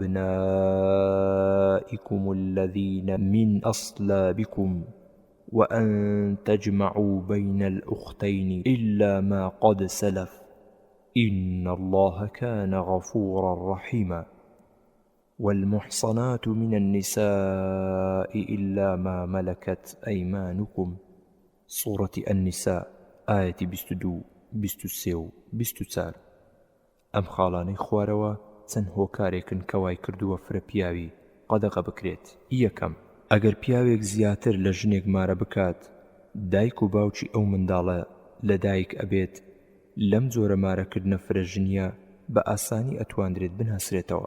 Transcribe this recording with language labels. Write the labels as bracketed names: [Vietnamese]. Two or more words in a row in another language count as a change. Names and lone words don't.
[Arabic] أبنائكم الذين من أصلابكم وأن تجمعوا بين الأختين إلا ما قد سلف إن الله كان غفورا رحيما والمحصنات من النساء إلا ما ملكت أيمانكم. سورة النساء آية 22 23 و 24. [Central Kurdish] ئەم خاڵانەی خوارەوە چەند هۆکارێکن کەوای کردووە فرە پیاوی قەدەغە بکرێت. یەکەم، ئەگەر پیاوێک زیاتر لە ژنێک مارە بکات، دایک و باوکی ئەو منداڵە لە دایک ئەبێت. لەم جۆرە مارەکردنە فرە ژنیە بە ئاسانی ئەتواندرێت بناسرێتەوە.